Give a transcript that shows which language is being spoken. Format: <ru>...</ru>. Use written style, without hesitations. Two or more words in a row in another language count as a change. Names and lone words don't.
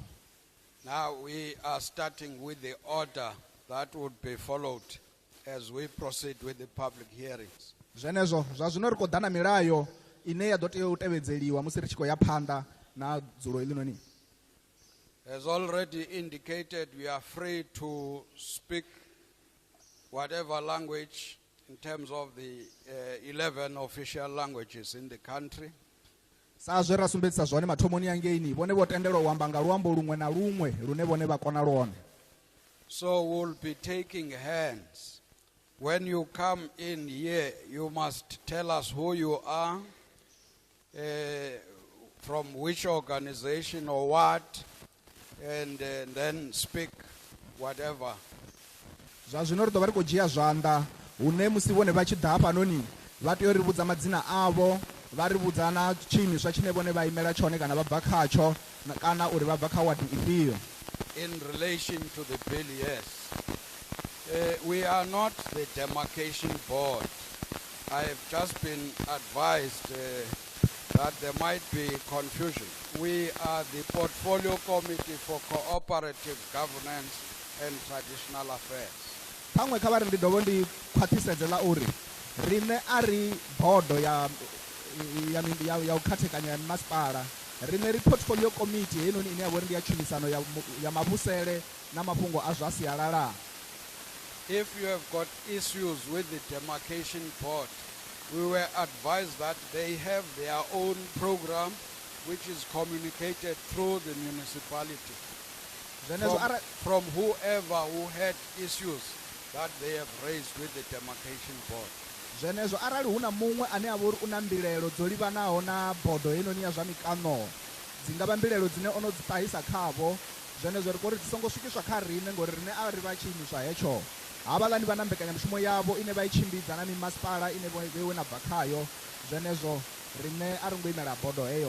<en>Now we are starting with the order that would be followed as we proceed with the public hearings.</en> <ve>Zwenezwo zwa zwino ri khou ḓa na milayo ine ya ḓo tea u tevhedzeliwa musi ri tshi khou ya phanḓa na dzulo heḽinoni.</ve> <en>As already indicated, we are free to speak whatever language in terms of the 11 official languages in the country.</en> <ve>Sa zwe ra sumbedzisa zwone mathomoni yangeini vhone vho tendelwa u amba nga luambo luṅwe na luṅwe lune vhone vha kona lwone.</ve> <en>So we'll be taking hands. When you come in here, you must tell us who you are, from which organization or what, and then speak whatever.</en> <ve>Zwa zwino ri ḓo vha ri khou dzhia zwanḓa hune musi vhone vha tshi ḓa hafhanoni vha tea u ri vhudza madzina avho vha ri vhudza na tshiimiswa tshine vhone vha imela tshone kana vha bva khatsho kana uri vha bva kha wadi ifhio.</ve> <en>In relation to the bill, yes. We are not the Demarcation Board. I have just been advised that there might be confusion. We are the Portfolio Committee for Cooperative Governance and Traditional Affairs.</en> <ve>Phaṅwe kha vha ri ndi dovho ndi khwaṱhisedze ḽa uri riṋe a ri bodo ya u khathekanya ya masipala, riṋe ri</ve> <en>portfolio committee</en> <ve>heinoni ine ya vha uri ndi ya tshumisano ya mavhusele na mafhungo a zwa sialala.</ve> <en>If you have got issues with the Demarcation Board, we were advised that they have their own program which is communicated through the municipality from whoever who had issues that they have raised with the Demarcation Board.</en> <ve>Zwenezwo arali huna muṅwe ane a vha uri u na mbilelo dzo livhanaho na bodo heinoni ya zwa mikano dzi nga vha mbilelo dzine ono dzi ṱahisa khavho, zwenezwo ri khou ri dzi songo swikiswa kha riṋe ngori riṋe a ri vha tshiimiswa hetsho. Havhaḽani vha na mbekanyamushumo yavho ine vha i tshimbidza na mimasipala ine vheiwe na bva khayo, zwenezwo riṋe a ri ngo imela bodo heyo.</ve>